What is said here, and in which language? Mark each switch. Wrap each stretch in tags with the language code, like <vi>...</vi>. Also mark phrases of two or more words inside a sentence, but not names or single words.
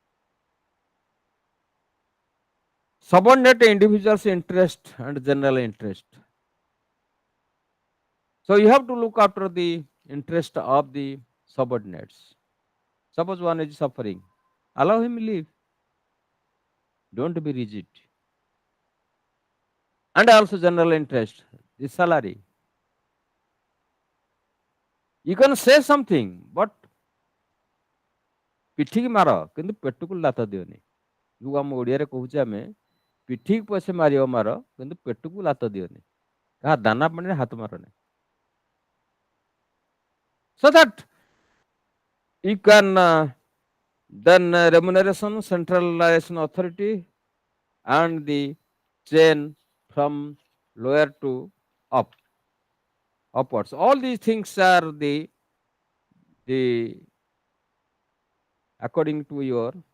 <en>subordinate individuals interest and general interest so you have to look after the interest of the subordinates suppose one is suffering allow him live don't be rigid and also general interest the salary you can say something but</en> <or>ପିଠିକି ମାର କିନ୍ତୁ ପେଟକୁ ଲାତ ଦିଅନି ଯୋଉ ଆମ ଓଡ଼ିଆରେ କହୁଛେ ଆମେ ପିଠିକି ପଛେ ମାରିବ ମାର କିନ୍ତୁ ପେଟକୁ ଲାତ ଦିଅନି କାହା ଦାନା ପାଣିରେ ହାତ ମାରନି</or> <en>so that you can then remuneration centralization authority and the chain from lower to up upwards all these things are the according to your</en>